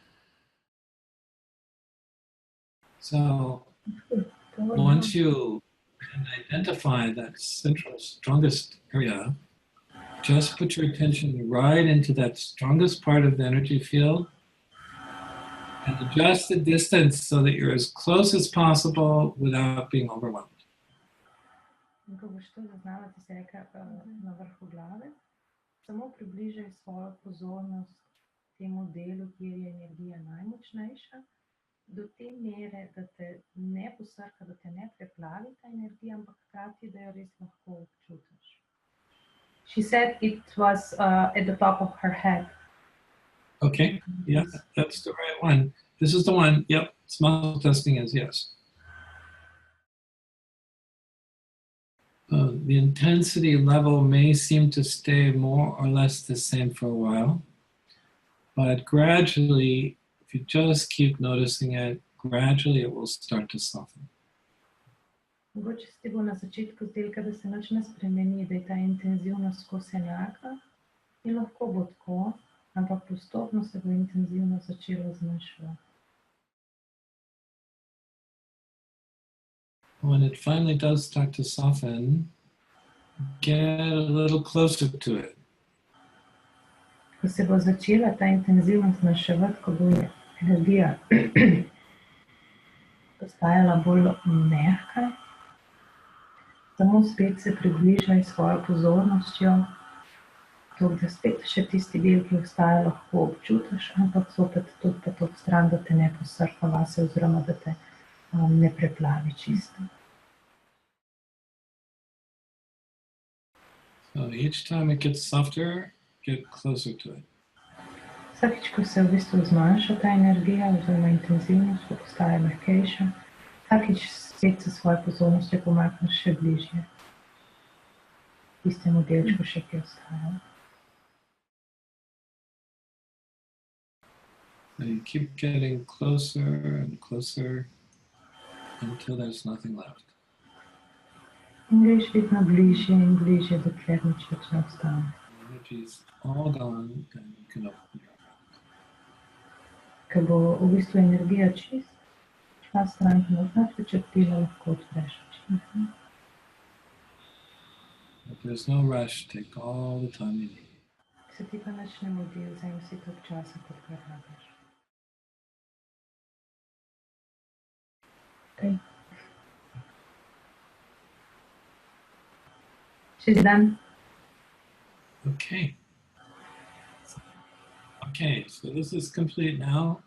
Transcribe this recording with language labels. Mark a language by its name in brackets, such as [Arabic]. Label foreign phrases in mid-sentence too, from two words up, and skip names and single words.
[English] So once you can identify that central strongest area, just put your attention right into that strongest part of the energy field and adjust the distance so that you're as close as possible without being overwhelmed. [Slovenian] Ko boš to zaznala, ti si rekla na vrhu glave, samo približaj svojo pozornost temu delu, kjer je energija najmočnejša, do te mere, da te ne posrka, da te ne preplavi ta energija, ampak hkrati, da jo res lahko občutiš. [English] She said it was at the top of her head. Okay, yeah, that's the right one. This is the one, yep, muscle testing is yes. The intensity level may seem to stay more or less the same for a while, but gradually, if you just keep noticing it, gradually it will start to soften. [Slovenian] Mogoče se ti bo na začetku zdelo, da se nič ne spremeni, da je ta intenzivnost skozi enaka in lahko bo tako, ampak postopno se bo intenzivnost začela zmanjševati. [English] When it finally does start to soften, get a little closer to it. [Slovenian] Ko se bo začela ta intenzivnost zmanjševati, ko bo energija postajala bolj mehka, samo spet se približaj svojo pozornostjo, da spet še tisti del, ki ostaja, lahko občutiš, ampak zopet tudi pa to stran, da te ne posrka vase oziroma da te ne preplavi čisto. [English] So each time it gets softer, get closer to it. [Slovenian] Vsakič, ko se v bistvu zmanjša ta energija oziroma intenzivnost, ko postaje mehkejša, vsakič spet se svojo pozornostjo pomakneš še bližje tistemu delčku še, ki ostaja. [English] So you keep getting closer and closer until there's nothing left. [Slovenian] In greš vedno bližje in bližje, dokler nič več ne ostane. [English] The energy is all gone and you can open your eyes. [Slovenian] Ko bo v bistvu energija čist, šla stran, ki boš nič več odpila, lahko odpreš oči. [English] But there's no rush, take all the time you need. [Slovenian] Se ti pa nič ne mudi, vzemi si toliko časa, kot ga rabiš. [English] Okay. She's done. Okay. Okay, so this is complete now.